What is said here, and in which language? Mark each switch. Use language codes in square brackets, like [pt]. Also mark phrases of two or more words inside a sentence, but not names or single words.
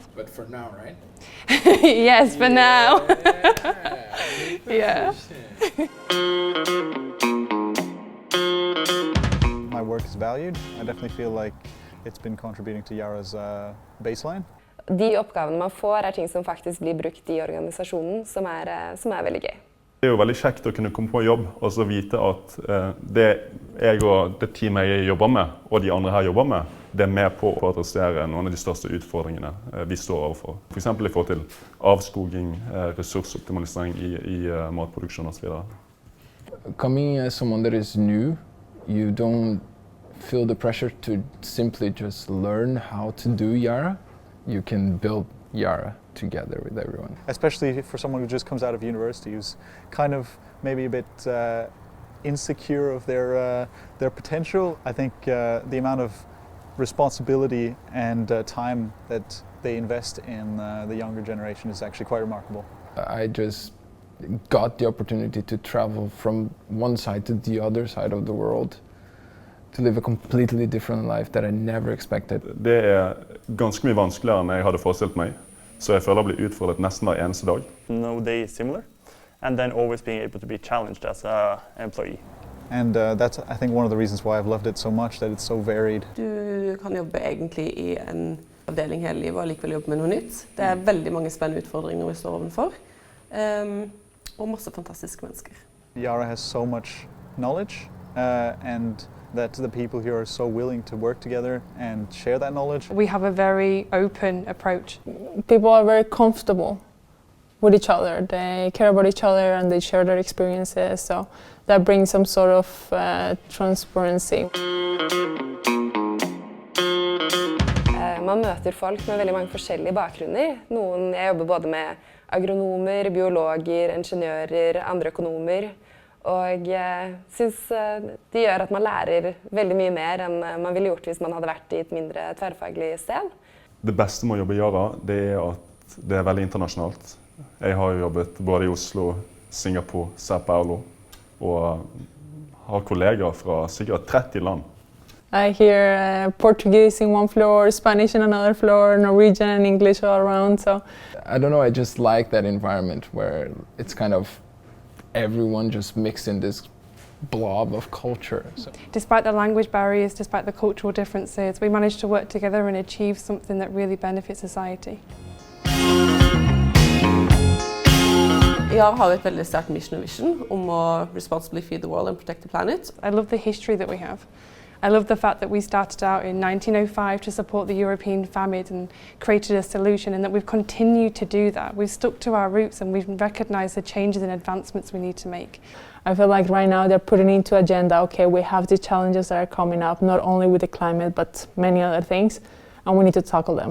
[en] But for now, right? Yes, for now. Yeah. My work is valued. I definitely feel like it's been contributing to Yara's baseline. [no] De oppgavene man får ting som faktisk blir brukt i organisasjonen, som er veldig gøy. Det er jo veldig kjekt å kunne komme på jobb og så vite at det jeg og det teamet jeg jobber med, og de andre her jobber med, det er med på å adressere noen av de største utfordringene vi står overfor. For eksempel i forhold til avskoging, ressursoptimalisering i matproduksjon og så videre. [en] Coming as someone that is new, you don't feel the pressure to simply just learn how to do Yara. You can build Yara together with everyone. Especially for someone who just comes out of university, who's kind of maybe a bit insecure of their potential. I think the amount of responsibility and time that they invest in the younger generation is actually quite remarkable. I just got the opportunity to travel from one side to the other side of the world, to live a completely different life that I never expected. [no] Det er ganske mye vanskeligere enn jeg hadde forestilt meg, så jeg føler jeg blir utfordret nesten hver eneste dag. [en] No day is similar, and then always being able to be challenged as an employee. And that's, I think, one of the reasons why I've loved it so much, that it's so varied. [no] Du kan jobbe egentlig i en avdeling hele livet og likevel jobbe med noe nytt. Det er veldig mange spennende utfordringer vi står overfor, og masse fantastiske mennesker. [en] Yara has so much knowledge, and that the people here are so willing to work together and share that knowledge. We have a very open approach. People are very comfortable with each other. They care about each other and they share their experiences, so that brings some sort of transparency. [no] Man møter folk med veldig mange forskjellige bakgrunner. Jeg jobber både med agronomer, biologer, ingeniører, andre økonomer. Og jeg synes det gjør at man lærer veldig mye mer enn man ville gjort hvis man hadde vært i et mindre tverrfaglig sted. Det beste med å jobbe i Yara, det er at det er veldig internasjonalt. Jeg har jobbet både i Oslo, Singapore, Sao Paulo, og har kolleger fra sikkert 30 land. [en] I hear Portuguese in one floor, Spanish in another floor, Norwegian and English all around. So I don't know, I just like that environment where it's kind of everyone just mixed in this blob of culture. So. Despite the language barriers, despite the cultural differences, we managed to work together and achieve something that really benefits society. [no] Yara har et veldig sterkt mission og vision om å [en] responsibly feed the world and protect the planet. I love the history that we have. I love the fact that we started out in 1905 to support the European famine and created a solution, and that we've continued to do that. We've stuck to our roots and we've recognised the changes and advancements we need to make. I feel like right now they're putting into agenda, okay, we have the challenges that are coming up, not only with the climate but many other things, and we need to tackle them.